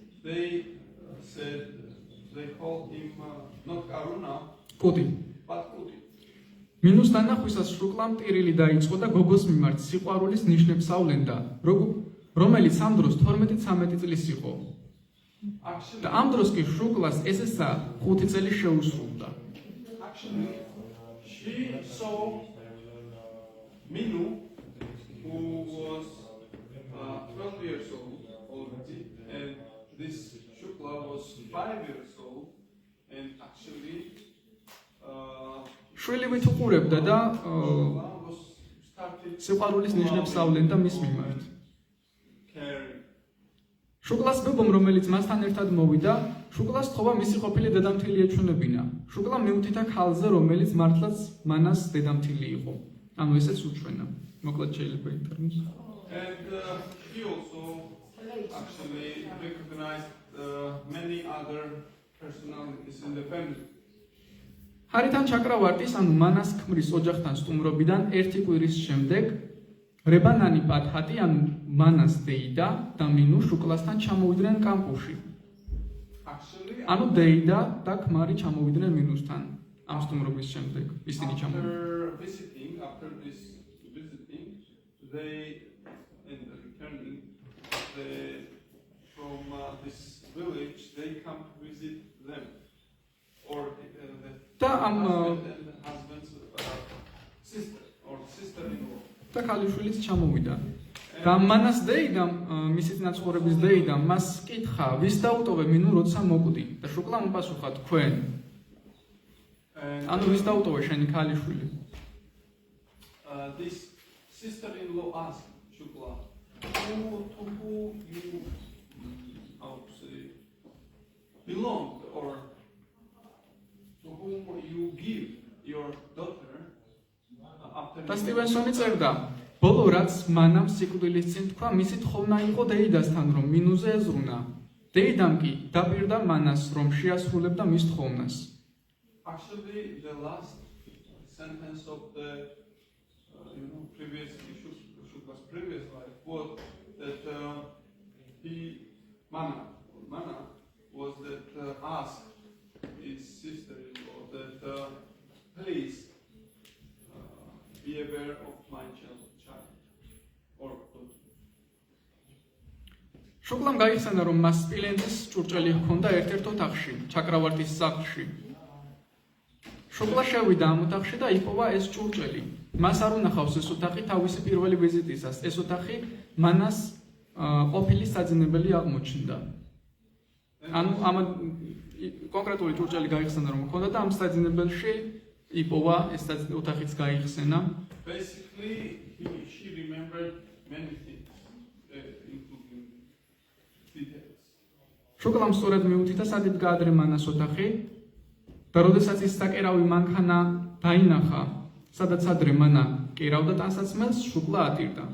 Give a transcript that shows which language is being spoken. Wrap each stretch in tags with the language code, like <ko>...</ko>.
<en>They said they called him not Karuna,</en> <ka>კუტი.</ka> <en>but Kuti.</en> <ka>მინუს დანახვისას შუკლამ ტირილი დაიწყო და გოგოს მიმართ სიყვარულის ნიშნებს ავლენდა, რომელიც ამ დროს 12-13 წლის იყო. და ამ დროს კი შუკლას ესესა 5 წელი შეუსრულდა.</ka> <en>Actually, she saw Minu, who was 12 years old already, and this Shukla was 5 years old, and actually</en> <ka>შვილივით უყურებდა და</ka> <en>was started</en> <ka>სიყვარულის ნიშნებს ავლენდა მის მიმართ.</ka> <en>caring.</en> <ka>შუკლას ბებომ, რომელიც მასთან ერთად მოვიდა, შუკლას თხოვა მისი ყოფილი დედამთილი ეჩვენებინა. შუკლა მიუთითა ქალზე, რომელიც მართლაც მანას დედამთილი იყო. ანუ ესეც უჩვენა. მოკლედ შეიძლება ინტერნეტში.</ka> <en>And he also actually recognized many other personalities in the family.</en> <ka>ჰარიდან ჩაკრავარტის, ანუ მანას ქმრის ოჯახთან სტუმრობიდან ერთი კვირის შემდეგ რებანანი პათჰატი, ანუ მანას დეიდა და მინუ შუკლასთან ჩამოვიდნენ კამპუსში. ანუ დეიდა და ქმარი ჩამოვიდნენ მინუსთან ამ სტუმრობის შემდეგ. ისინი ჩამოვიდნენ.</ka> <en>After this visiting, they and returning from this village, they come to visit them, or the husband's sister or sister-in-law.</en> <ka>და ქალიშვილიც ჩამოვიდა. და მანას დეიდამ, მისი ნაცხოვრების დეიდამ მას კითხა, ვის დაუტოვე მინუ როცა მოკვდი? და შუკლამ უპასუხა, თქვენ. ანუ ვის დაუტოვე შენი ქალიშვილი?</ka> <en>This sister-in-law asked Shukla, to who you, how to say, belong, or to whom you give your daughter after.</en> <ka>და სტივენსონი წერდა, ბოლო რაც მანამ სიკვდილის წინ თქვა, მისი თხოვნა იყო დეიდასთან, რომ მინუზე ეზრუნა. დეიდამ კი დაპირდა მანას, რომ შეასრულებდა მის თხოვნას.</ka> <en>Actually, the last sentence of the previous Shukla's previous life was that Mana was that asked his sister-in-law that please be aware of my child or</en> <ka>შუკლამ გაიხსენა, რომ მას სპილენძის ჭურჭელი ჰქონდა ერთ-ერთ ოთახში, ჩაკრავარტის სახლში. შუკლა შევიდა ამ ოთახში და იპოვა ეს ჭურჭელი. მას არ უნახავს ეს ოთახი თავისი პირველი ვიზიტისას. ეს ოთახი მანას ყოფილი საძინებელი აღმოჩნდა. ანუ ამ კონკრეტული ჭურჭელი გაიხსენა, რომ ჰქონდა და ამ საძინებელში იპოვა ეს ოთახიც გაიხსენა.</ka> <en>Basically, she remembered many things, including details.</en> <ka>შუკლამ სწორედ მიუთითა, სადაც გაადრე მანას ოთახი და როდესაც ის საკერავი მანქანა დაინახა, სადაც ადრე მანა კერავდა ტანსაცმელს, შუკლა ატირდა.</ka>